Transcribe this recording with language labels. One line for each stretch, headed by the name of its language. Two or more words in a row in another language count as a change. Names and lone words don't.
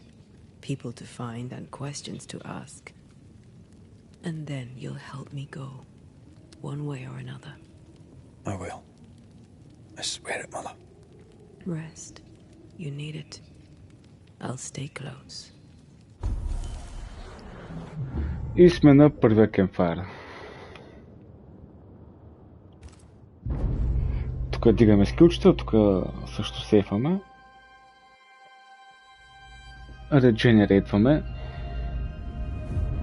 English: People to find and questions to ask. And then you'll help me go. One way or another. I will. I swear it, Mother. Rest. You need it. I'll stay close.
Bulgarian: И сме на първия кемфайр. Тук дигаме скилчета, тук също сейфваме. Редженерейтваме.